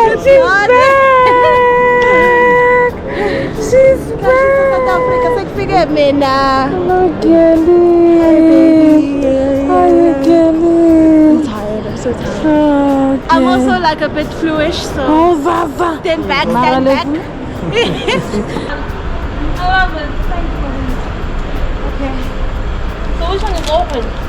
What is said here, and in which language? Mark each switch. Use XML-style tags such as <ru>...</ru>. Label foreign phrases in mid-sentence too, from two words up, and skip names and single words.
<en>She's back.</en> <nd>South Africa, sekufike mina.</nd> <en>Hello, Kelly. How are you, Kelly? I'm tired, I'm so tired. Oh, I'm also like a bit fluish, so Oh, Zaza. stand back, stand back. I love it. Thanks for it. Okay. So which one is open?</en>